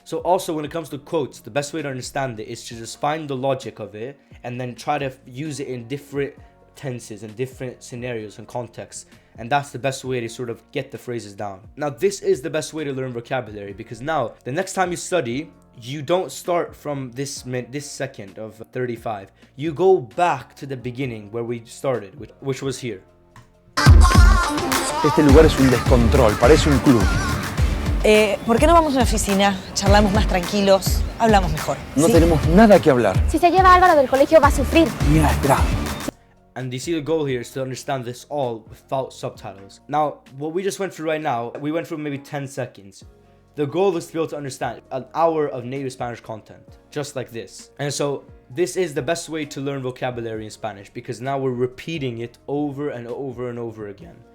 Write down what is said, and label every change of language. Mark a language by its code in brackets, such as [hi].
[en] So also when it comes to quotes, the best way to understand it is to just find the logic of it and then try to use it in different tenses and different scenarios and contexts, and that's the best way to sort of get the phrases down. Now this is the best way to learn vocabulary, because now the next time you study, you don't start from this second of 35. You go back to the beginning where we started, which was here. [es] Este lugar es un descontrol, parece un club. ¿Por qué no vamos a una oficina? Charlamos más tranquilos, hablamos mejor. No ¿Sí? tenemos nada que hablar. Si se lleva a Álvaro del colegio va a sufrir. Mira, espera. [en] And you see the goal here is to understand this all without subtitles. Now, what we just went through right now, we went through maybe 10 seconds. The goal is to be able to understand an hour of native Spanish content, just like this. And so this is the best way to learn vocabulary in Spanish, because now we're repeating it over and over and over again.